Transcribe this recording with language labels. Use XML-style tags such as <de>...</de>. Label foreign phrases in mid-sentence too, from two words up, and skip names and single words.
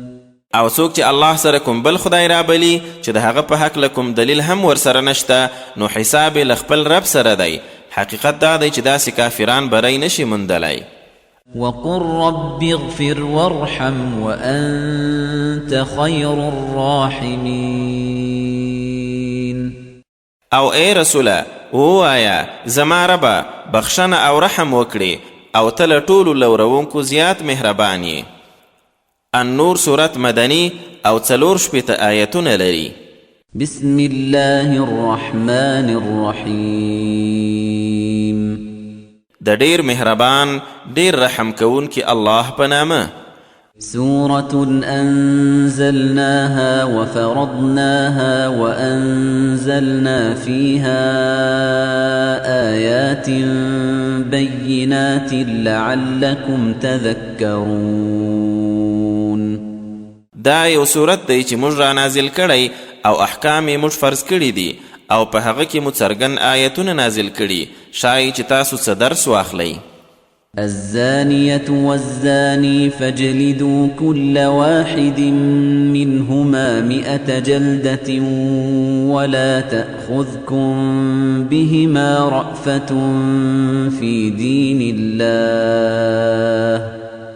<ps>او څوک چې الله سره کوم بل خدای رابلي چې د هغه په حق لکم دلیل هم ورسره نشته نو حساب یې له خپل رب سره دی حقیقت دا دی چې داسې کافران بری نشي موندلی</ps> <ar>وقل رب اغفر وارحم وأنت خير الراحمين</ar> <ps>او ای رسوله ووایه زما ربه بخښنه او رحم وکړي او ته له ټولو لورونکو زیات مهربان یې النور سورت مدني او 4 آیتونه لري</ps> <ar>بسم الله الرحمن الرحیم</ar> <ps>د ډیر مهربان ډیر رحم کوونکی الله په نامه.</ps> <ar>سورة أنزلناها وفرضناها وأنزلنا فيها آيات بينات لعلكم تذكرون.</ar> <ps>دا یو صورت دی چې موږ را نازل کړی او احکام یې موږ فرض کړي دي او په هغه کې مو څرګند آیتونه نازل کړي شایي چې تاسو څه درس واخلئ.</ps> <ar>الزانية والزاني فاجلدوا كل واحد منهما 100 جلدة ولا تأخذكم بهما رأفة في دين الله</ar>